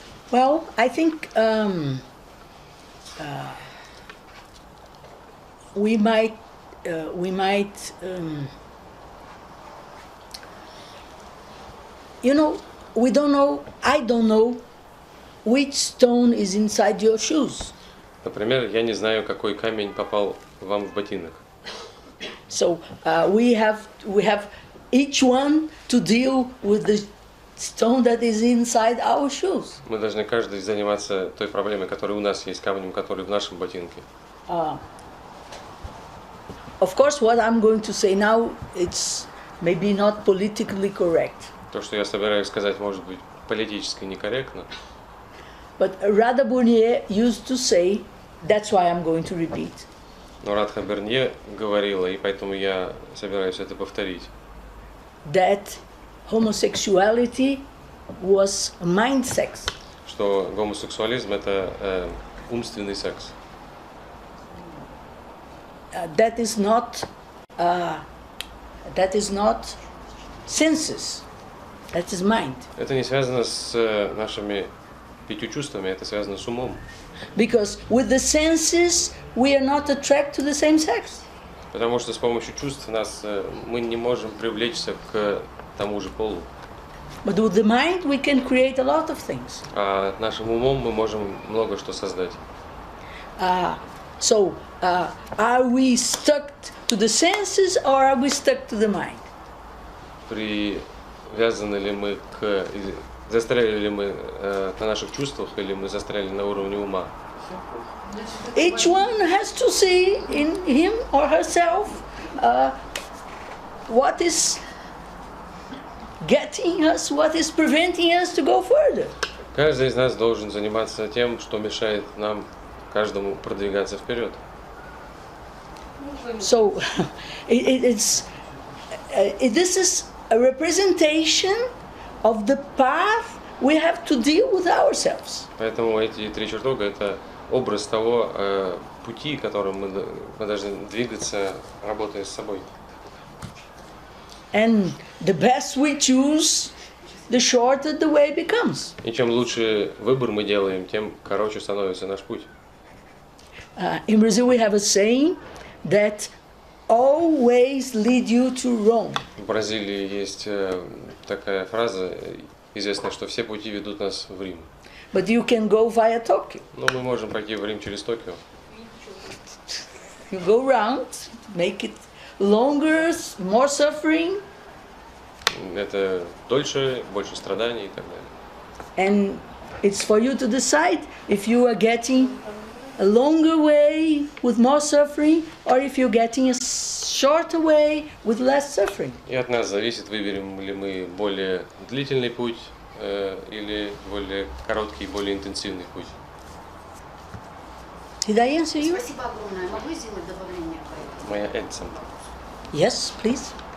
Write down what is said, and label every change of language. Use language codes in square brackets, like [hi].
[en] Well, I think we might you know, we don't know, I don't know which stone is inside your shoes. [ru] Например, я не знаю, какой камень попал вам в ботинок. [en] So we have each one to deal with the stone that is inside our shoes. [ru] Мы должны каждый заниматься той проблемой, которая у нас есть, камнем, который в нашем ботинке. [en] Of course, what I'm going to say now, it's maybe not politically correct. [ru] То, что я собираюсь сказать, может быть политически некорректно. [en] But Radha Burnier used to say, that's why I'm going to repeat. [ru] Но Радха Бернье говорила, и поэтому я собираюсь это повторить. [en] That homosexuality was mind sex. [ru] Что гомосексуализм – это умственный секс. [en] that is not senses. That is mind. [ru] Это не связано с нашими 5 чувствами, это связано с умом. [en] Because with the senses we are not attracted to the same sex. [ru] Потому что с помощью чувств мы не можем привлечься к тому же полу. [en] But with the mind we can create a lot of things. [ru] А нашим умом мы можем много что создать. [en] So are we stuck to the senses or are we stuck to the mind? [ru] Привязаны ли мы застряли ли мы на наших чувствах или мы застряли на уровне ума? [en] Each one has to see in him or herself what is getting us, what is preventing us to go further. [ru] Каждый из нас должен заниматься тем, что мешает нам, каждому, продвигаться вперед. [en] So this is a representation of the path we have to deal with ourselves. [ru] Поэтому эти 3 чертога – это образ того пути, которым мы должны двигаться, работая с собой. [en] And the best we choose, the shorter the way becomes. [ru] И чем лучше выбор мы делаем, тем короче становится наш путь. [en] In Brazil we have a saying that all ways lead you to Rome. [ru] В Бразилии есть такая фраза известная, что все пути ведут нас в Рим. [en] But you can go via Tokyo. [ru] Но мы можем пройти в Рим через Токио. [en] You go round, make it longer, more suffering. [ru] Это дольше, больше страданий и так далее. [en] And it's for you to decide if you are getting a longer way with more suffering or if you're getting a shorter way with less suffering. [ru] И от нас зависит, выберем ли мы более длительный путь или более короткий, более интенсивный путь. [en] Did I answer you? [ru] Спасибо огромное. Могу сделать добавление к этому? Моя Эдсон. [en] Yes, please.